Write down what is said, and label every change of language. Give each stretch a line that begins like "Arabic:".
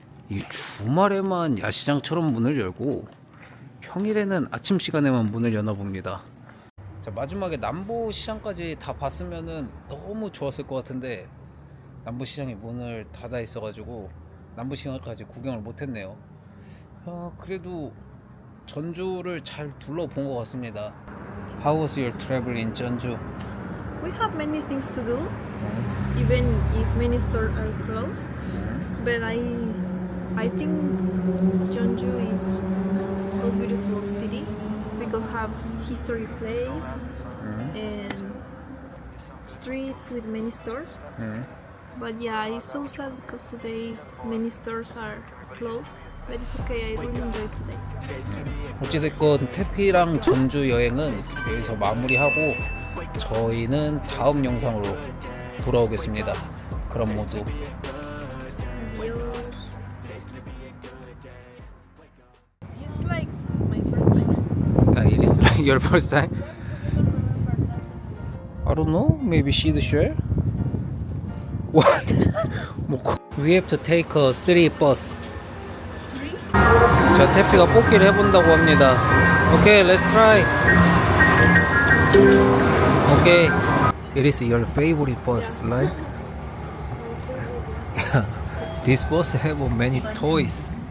Korean: 이 주말에만 야시장처럼 문을 열고 평일에는 아침 시간에만 문을 여나 봅니다. 자, 마지막에 남부 시장까지 다 봤으면은 너무 좋았을 것 같은데 남부 시장이 문을 닫아 있어가지고 남부 시장까지 구경을 못했네요. 그래도 전주를 잘 둘러본 것 같습니다.
English: How was your travel in 전주? We have many things to do, even if many stores are closed. But I think Jeonju is so beautiful city because have history place and streets with many stores. But yeah, it's so sad because today many stores are closed. But it's okay. I really enjoy today.
Korean: 어찌됐건 태피랑 전주 여행은 여기서 마무리하고 저희는 다음 영상으로 돌아오겠습니다. 그럼 모두
Spanish: Adios.
English: It's like my first time. It is like your first time? I don't know. Maybe she'd share. What? We have to take a 3 bus.
Korean: 자, 태피가 뽑기를 해본다고 합니다.
English: Okay, let's try. Okay. It is your favorite bus, right? This bus have many toys.